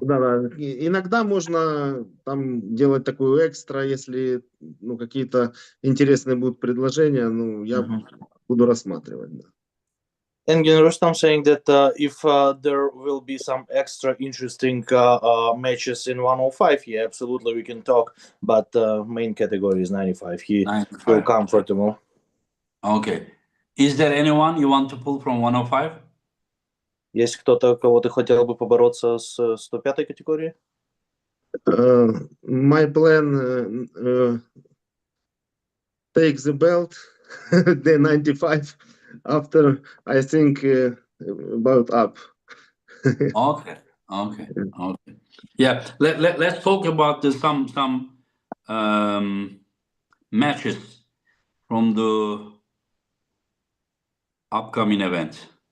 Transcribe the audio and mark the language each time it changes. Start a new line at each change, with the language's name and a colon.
Russian: Да, иногда можно там делать такую экстра, если ну, какие-то интересные будут предложения, ну, я буду рассматривать, да.
English: Engin Rustam saying that if there will be some extra interesting matches in 105, yeah, absolutely we can talk. But main category is 95. He 95. feel comfortable. Okay. Is there anyone you want to pull from 105?
Russian: Есть кто-то, кого ты хотел бы побороться с 105-й категории?
English: My plan take the belt, the 95, after I think about up. Okay. Yeah, let's talk about some matches from the upcoming event.